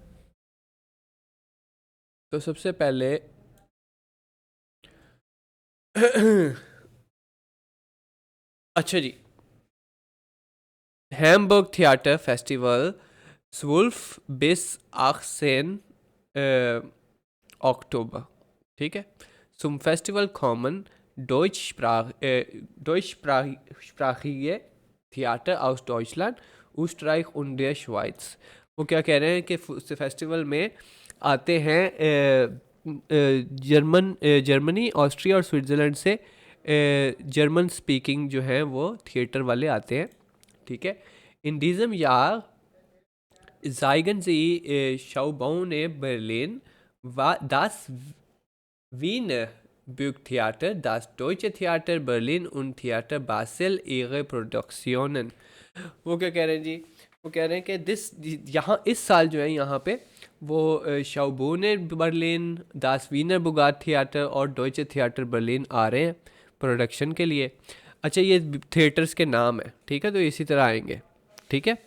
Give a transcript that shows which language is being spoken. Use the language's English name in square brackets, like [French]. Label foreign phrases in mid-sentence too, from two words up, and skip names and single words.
[Hindi] तो सबसे पहले अच्छा जी, हैम्बर्ग थिएटर फेस्टिवल स्वुल्फ बिस 18 अक्टूबर, ठीक है। [German] zum Festival kommen deutschsprachige Theater aus Deutschland, Österreich und der Schweiz। [Hindi] वो क्या कह रहे हैं कि फेस्टिवल में आते हैं जर्मनी, ऑस्ट्रिया और स्विट्ज़रलैंड से [English] German speaking [Hindi] जो है वो थिएटर वाले आते हैं, ठीक है। [German] इन diesem Jahr zeigen sie Schaubühne Berlin, das Wiener Burgtheater, das Deutsche Theater Berlin und Theater Basel ihre Produktionen। [Hindi] वो क्या कह रहे हैं जी, वो कह रहे हैं कि यहाँ इस साल जो है यहाँ पे वो शाउबूने बर्लिन, दास वीनर बुगाट थिएटर और डॉइचे थिएटर बर्लिन आ रहे हैं प्रोडक्शन के लिए। अच्छा, ये थिएटर्स के नाम है, ठीक है, तो इसी तरह आएंगे, ठीक है।